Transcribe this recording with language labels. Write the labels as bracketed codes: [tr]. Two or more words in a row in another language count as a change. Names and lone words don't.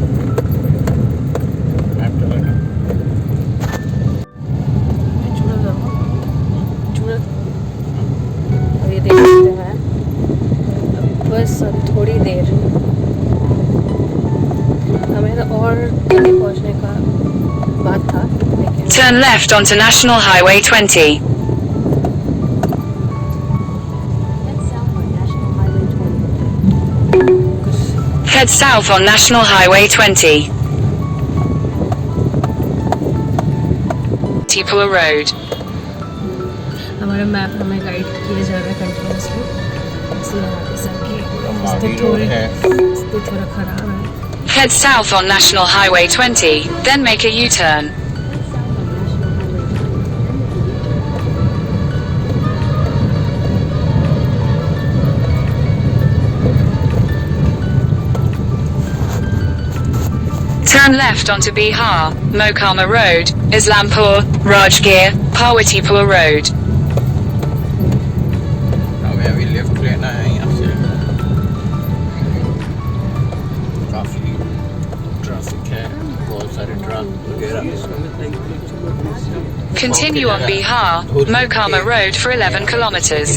[hi] और ये देख सकते हैं बस अब थोड़ी देर, हमें तो और जल्दी पहुंचने का बात था लेकिन [en] Turn left onto National Highway 20. Head south on National Highway 20. Tipula Road. [hi] हमारा मैप हमें गाइड किया जा रहा है कंटिन्यूसली। इसलिए यहाँ पे सबकी मावी स्थिति रोड है। थोड़ा ख़राब है। [en] Head south on National Highway 20, then make a U-turn. Turn left onto Bihar, Mokama Road, Islampur, Rajgir, Parwatipura Road. [hi] हमें अभी लेफ्ट लेना है यहाँ से। काफ़ी ट्रैफिक है, बहुत सारे ट्रक वगैरह। [en] Continue on Bihar, Mokama Road for 11 kilometers.